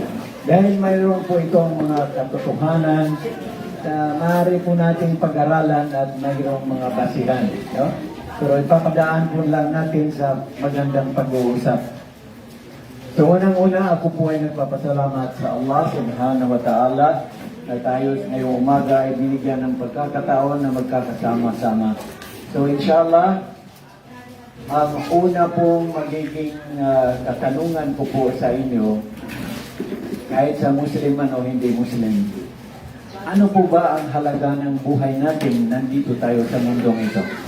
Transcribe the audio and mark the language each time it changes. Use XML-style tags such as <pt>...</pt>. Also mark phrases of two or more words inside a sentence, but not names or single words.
<tl>Dahil mayroon po itong mga katotohanan na maaari po nating pag-aralan at mayroong mga basihan. No? Pero ipapadaan po lang natin sa magandang pag-uusap. So unang-una, ako po ay nagpapasalamat sa Allah</tl> <ar>subhanahu wa ta'ala</ar> <tl>na tayo ngayong umaga ay binigyan ng pagkakataon na magkakasama-sama. So inshallah, ang una pong magiging katanungan ko po sa inyo, kahit sa Muslim man o hindi Muslim, ano po ba ang halaga ng buhay natin nandito tayo sa mundong ito?</tl>